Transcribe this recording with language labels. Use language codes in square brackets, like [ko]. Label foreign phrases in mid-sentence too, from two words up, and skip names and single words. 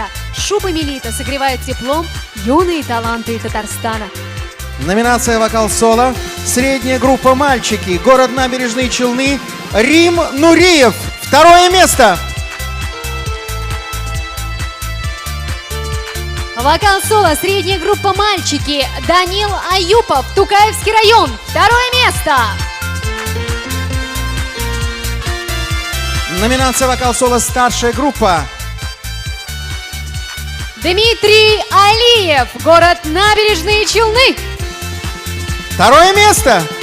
[ru] Шуба «Мелита» согревает теплом юные таланты Татарстана. Номинация «Вокал-соло». Средняя группа мальчики. Город Набережные Челны. Рим Нуриев. Второе место. Вокал-соло. Средняя группа мальчики. Данил Аюпов. Тукаевский район. Второе место. Номинация «Вокал-соло». Старшая группа. Дмитрий Алиев. Город Набережные Челны. Второе место.